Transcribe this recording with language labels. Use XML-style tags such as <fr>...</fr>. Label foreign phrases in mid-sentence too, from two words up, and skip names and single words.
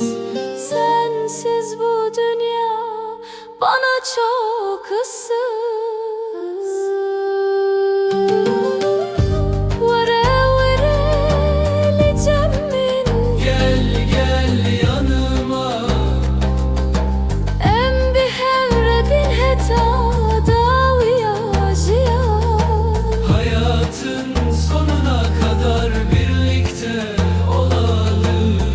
<tr>Sensiz bu dünya bana çok ıssız. Gel gel yanıma.</tr> <ku>Em bihevre bin heta daviya jiyan.</ku> <tr>Hayatın sonuna kadar birlikte olalım.</tr>